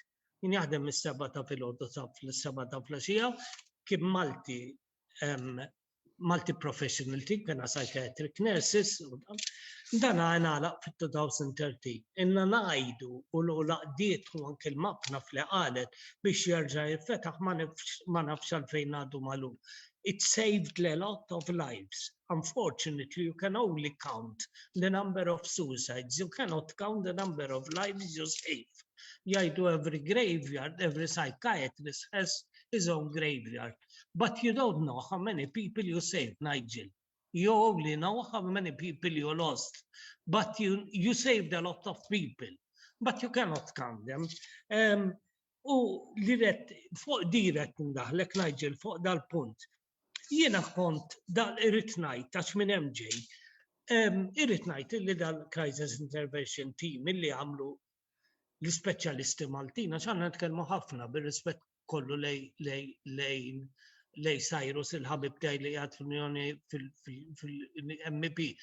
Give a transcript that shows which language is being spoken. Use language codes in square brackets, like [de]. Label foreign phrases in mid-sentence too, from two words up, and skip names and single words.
[mt] Kien jaħdem mis-7 ta' filgħodu fl-7 ta' flaxija, kien Multi Professional Team, kena [en] psychiatric nurses, [mt] dan għalaq fit-2013. Inna ngħidu u l-laqdiet u anke l-mapna fli qalet biex jerġa' jiffetaħ ma nafx għalfejn għadu magħluq. [en] It saved a lot of lives. Unfortunately, you can only count the number of suicides. You cannot count the number of lives you save. Jgħidu every graveyard, every psychiatrist has his own graveyard. But you don't know how many people you saved, Nigel. You only know how many people you lost. But you saved a lot of people. But you cannot count them. [mt] U li fuq diret ndaħlek, Nigel, fuq dal-punt. Jiena kont irrid ngħid għax minn hemm ġej. Irrid ngħid li dal-Crisis Intervention Team illi għamlu l-ispeċjalisti Maltin għax għandna nitkellmu ħafna bir-rispett kollu lej Cyrus il-ħabib tiegħi li qiegħed fl-Unjoni fil-MP.